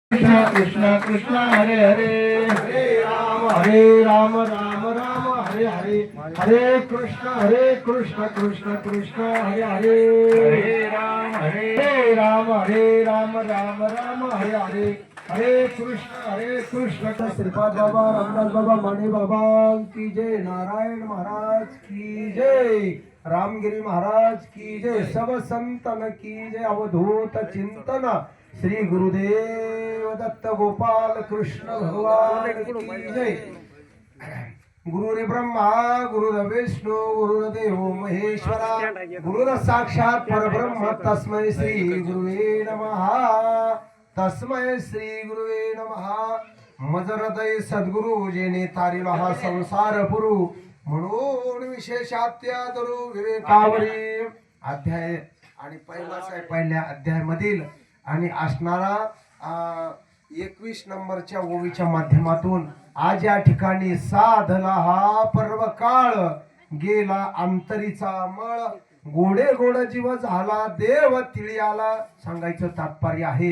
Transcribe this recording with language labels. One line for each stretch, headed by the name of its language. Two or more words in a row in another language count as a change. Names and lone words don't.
Sanskrit: कृष्ण कृष्ण कृष्ण हरे हरे हरे राम राम राम हरे हरे हरे कृष्ण कृष्ण कृष्ण हरे हरे
Hindi: हरे राम राम राम हरे हरे हरे कृष्ण श्रीपाद बाबा रामदास बाबा माने बाबा की जय, नारायण महाराज की जय, रामगिरी महाराज की जय, सब संतन की जय, अवधूत चिंतन श्री गुरुदेव दत्त गोपाल कृष्ण भगवान की जय।
Sanskrit: गुरुरे ब्रह्मा गुरुर्विष्णू गुरुर्देव महेश्वरा गुरुर साक्षात परब्रह्म तस्मै श्री गुरुवे नमः तस्मै श्री गुरुवे नमः।
Marathi: मज हृदय सद्गुरु जेने तारिला हा संसार पुरु म्हणून विशेषात्यादरू विवेकावरी अध्याय आणि पहिल्या अध्यायामधील आणि असणारा 21 नंबरच्या ओवीच्या माध्यमातून आज या ठिकाणी साधला हा पर्व काळ गेला अंतरीचा मळ गोडे गोड जीव झाला देव तिळी आला सांगायचं तात्पर्य आहे।